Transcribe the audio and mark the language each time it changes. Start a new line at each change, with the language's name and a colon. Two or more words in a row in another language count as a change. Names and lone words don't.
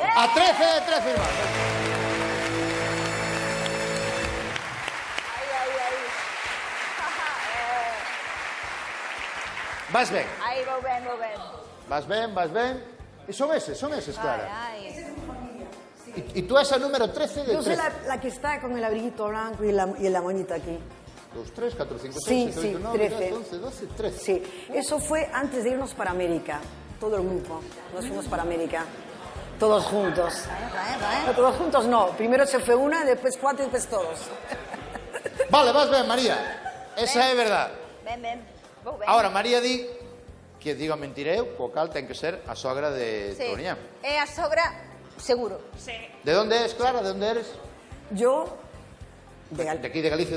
Galician: A 13 de 13 irmáns. Vas ben, Aí, vou ben. vas ben. E son eses, Clara. Ai. E tú és a número 13 de
Spanish: Yo soy 13. la que está con el abriguito blanco y la moñita aquí. 2, 3, 4, 5, 6, Sí, 7, sí, 8, 9, 13. 10, 11, 12, 13. Sí, eso fue antes de irnos para América. Todo el grupo. Nos fuimos para América. Todos juntos. No, todos juntos no. Primero se fue una, después 4 y después todos.
Galician: Vale, vas ben, María. Esa é verdad. Ben. Vou ben. Ahora, María di que digo a mentira eu, co cal ten que ser a sogra de Sí. Touriñán. É a sogra, seguro. Sí. De onde és, Clara? De onde eres?
Spanish: Yo De aquí, de Galicia.